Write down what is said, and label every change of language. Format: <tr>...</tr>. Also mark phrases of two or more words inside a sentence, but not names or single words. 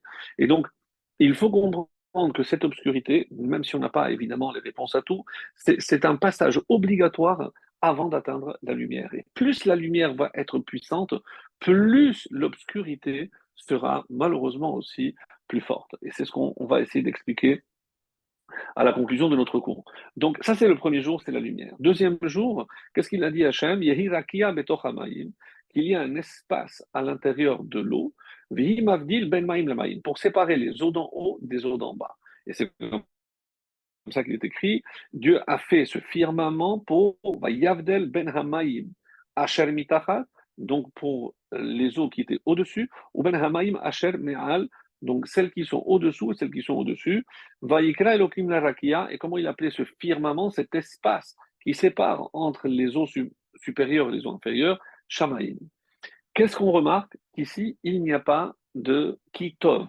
<fr>Et donc, il faut comprendre que cette obscurité, même si on n'a pas évidemment les réponses à tout, c'est un passage obligatoire avant d'atteindre la lumière. Et plus la lumière va être puissante, plus l'obscurité sera malheureusement aussi plus forte. Et c'est ce qu'on va essayer d'expliquer à la conclusion de notre cours. Donc, ça, c'est le premier jour, c'est la lumière. Deuxième jour, qu'est-ce qu'il a dit Hachem?</fr> <he>יהי רקיע בתוך המים,</he> <fr>qu'il y a un espace à l'intérieur de l'eau,</fr> <he>ויהי מבדיל בין מים למים,</he> <fr>pour séparer les eaux d'en haut des eaux d'en bas. Et c'est comme ça qu'il est écrit, Dieu a fait ce firmament pour</fr> <he>יבדיל בין המים אשר מתחת,</he> <fr>donc pour les eaux qui étaient au-dessus, ou</fr> <he>בין המים אשר מעל,</he> <fr>donc celles qui sont au-dessous et celles qui sont au-dessus.</fr> <he>ויקרא אלהים לרקיע,</he> <fr>et comment il appelait ce firmament, cet espace qui sépare entre les eaux supérieures et les eaux inférieures, Shamaim. Qu'est-ce qu'on remarque? Ici, il n'y a pas de kitov.</fr>